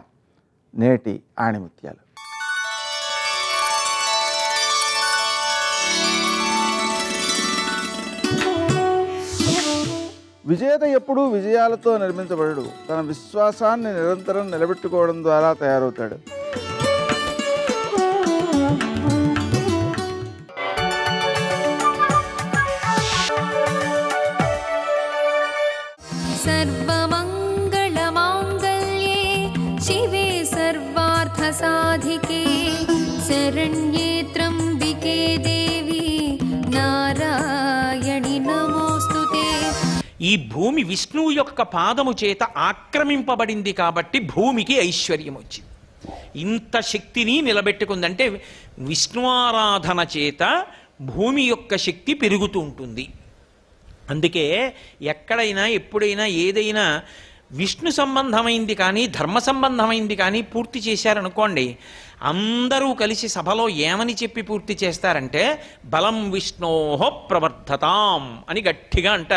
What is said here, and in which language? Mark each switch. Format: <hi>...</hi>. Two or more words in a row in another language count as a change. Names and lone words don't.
<te>నేటి ఆణిముత్యాలు. విజేత ఎప్పుడూ విజయాలతో నిర్మించబడడు, తన విశ్వాసాన్ని నిరంతరం నిలబెట్టుకోవడం ద్వారా తయారవుతాడు.</te> <sa>सर्वमङ्गलमाङ्गल्ये शिवे सर्वार्थसाधिके शरण्ये त्र्यम्बिके देवी नारायणि नमोस्तुते.</sa> <te>ఈ భూమి విష్ణువు యొక్క పాదము చేత ఆక్రమింపబడింది కాబట్టి భూమికి ఐశ్వర్యం వచ్చింది. ఇంత శక్తిని నిలబెట్టుకుందంటే విష్ణువారాధన చేత భూమి యొక్క శక్తి పెరుగుతూ ఉంటుంది. అందుకే ఎక్కడైనా ఎప్పుడైనా ఏదైనా విష్ణు సంబంధమైంది కానీ ధర్మ సంబంధమైంది కానీ పూర్తి చేశారనుకోండి, అందరూ కలిసి సభలో ఏమని చెప్పి పూర్తి చేస్తారంటే</te> <sa>బలం విష్ణోహ ప్రవర్ధతాం</sa> <te>అని గట్టిగా అంటారు.</te>